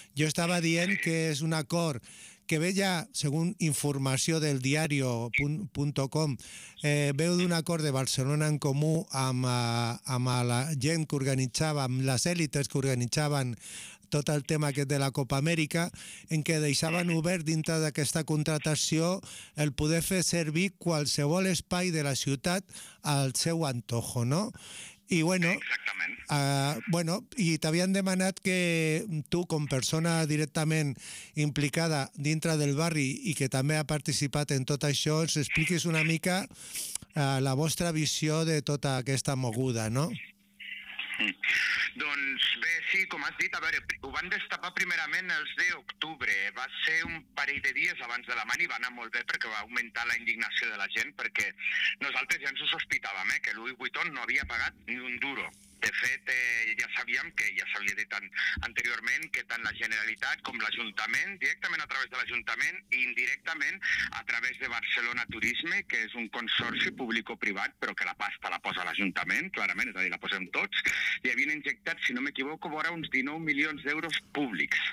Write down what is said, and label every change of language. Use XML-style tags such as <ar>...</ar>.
<ca>Jo estava dient que és un acord que ve ja, segons informació del diario.com, veu d'un acord de Barcelona en Comú amb la gent que organitzava, amb les élites que organitzaven tot el tema aquest de la Copa Amèrica, en què deixaven obert dintre d'aquesta contratació el poder fer servir qualsevol espai de la ciutat al seu antojo, no?</ca> <es>Y bueno, bueno, y te habían demandado que tú, con persona directamente implicada dentro del barrio y que también ha participado en todo esto, expliques</es> <ca>una mica</ca> <es>la vuestra visión de toda esta moguda, ¿no?</es> <ca>Doncs bé, sí, com has dit, a veure, ho van destapar primerament els d'octubre. Va ser un parell de dies abans de la mani i va anar molt bé perquè va augmentar la indignació de la gent, perquè nosaltres ja ens ho sospitàvem, que Louis Vuitton no havia pagat ni un duro. De fet, ja sabíem que ja s'havia dit anteriorment que tant la Generalitat com l'Ajuntament, directament a través de l'Ajuntament i indirectament a través de Barcelona Turisme, que és un consorci públic o privat, però que la pasta la posa l'Ajuntament, clarament, és a dir, la posem tots, i havien injectat, si no m'equivoco, vora uns 19 milions d'euros públics.</ca>